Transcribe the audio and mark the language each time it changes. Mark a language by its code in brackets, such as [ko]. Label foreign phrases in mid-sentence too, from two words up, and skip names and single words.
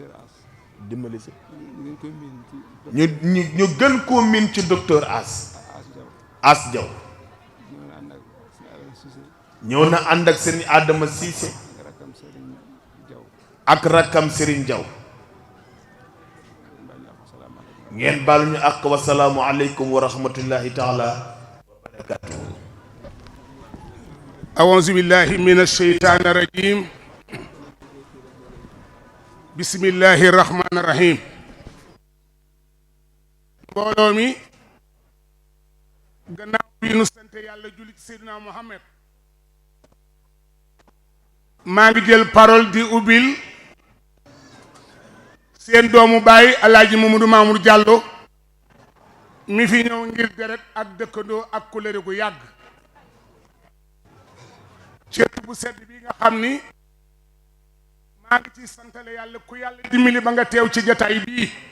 [wo] dimbali si ñu gën koo miin ci docteur As As Jaw ñëw na ànd ak sëriñ Adama Cissé ak rakkam Serigne Jaw ngeen baal ñu ak [ar] والسلام عليكم ورحمة الله تعالى وبركاته. أعوذ بالله من الشيطان الرجيم بسم الله الرحمن الرحيم [wo] mbooloo mi gannaaw bi nu sant yàlla julli ci Seydina Muhammad maa ngi jël parole di ubbil seen doomu baay Alaaji Mamadou Mamour Diallo mi fi ñëw ngir deret ak dëkkandoo ak kulëre gu yàgg cër bu sedd bi nga xam ni maa ngi ci santale yàlla ku yàlla dimbali ba nga teew ci jataay bii